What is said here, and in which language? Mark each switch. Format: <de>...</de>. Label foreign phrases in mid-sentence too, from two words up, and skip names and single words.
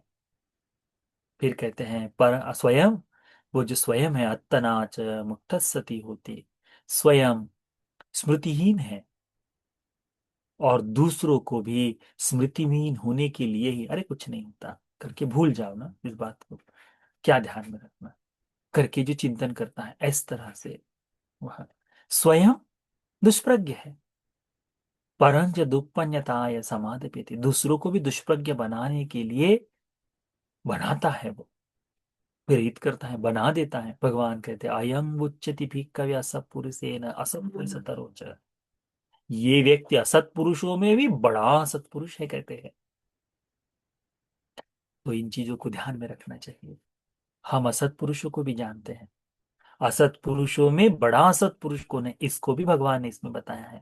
<hi>फिर कहते हैं पर स्वयं, वो जो स्वयं है</hi> <pi>अत्तनाच मुक्तसती होती,</pi> <hi>स्वयं स्मृतिहीन है और दूसरों को भी स्मृतिहीन होने के लिए ही अरे कुछ नहीं होता करके भूल जाओ ना, इस बात को क्या ध्यान में रखना करके जो चिंतन करता है इस तरह से, वह स्वयं दुष्प्रज्ञ है।</hi> <pi>परंच दुष्पन्यताय समादपेति,</pi> <hi>दूसरों को भी दुष्प्रज्ञ बनाने के लिए बनाता है वो, प्रेरित करता है, बना देता है। भगवान कहते हैं</hi> <pi>अयं उच्यति भिक्खवे असत्पुरुषेण असत्पुरुषतरोच,</pi> <hi>ये व्यक्ति असत्पुरुषों में भी बड़ा असत्पुरुष है कहते हैं। तो इन चीजों को ध्यान में रखना चाहिए। हम असत्पुरुषों को भी जानते हैं, असत्पुरुषों में बड़ा असत्पुरुष कौन है इसको भी भगवान ने इसमें बताया है।</hi>